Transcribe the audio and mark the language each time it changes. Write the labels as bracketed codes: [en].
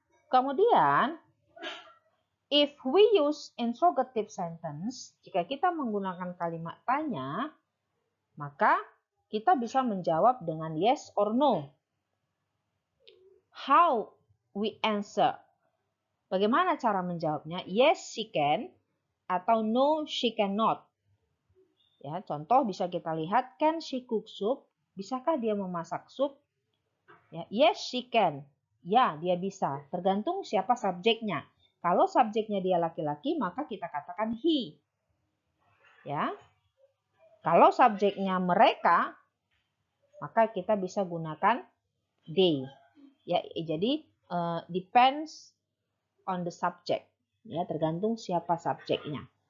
[id] Kemudian [en] if we use interrogative sentence, [id] jika kita menggunakan kalimat tanya, maka kita bisa menjawab dengan yes or no. [en] How we answer? [id] Bagaimana cara menjawabnya? [en] Yes, she can atau no, she cannot. [id] Ya, contoh bisa kita lihat, [en] can she cook soup? [id] Bisakah dia memasak sup? Ya, [en] yes, she can. [id] Ya, dia bisa. Tergantung siapa subjeknya. Kalau subjeknya dia laki-laki, maka kita katakan he. Ya. Kalau subjeknya mereka, maka kita bisa gunakan they. [en] Ya, jadi depends on the subject. [id] Ya, tergantung siapa subjeknya.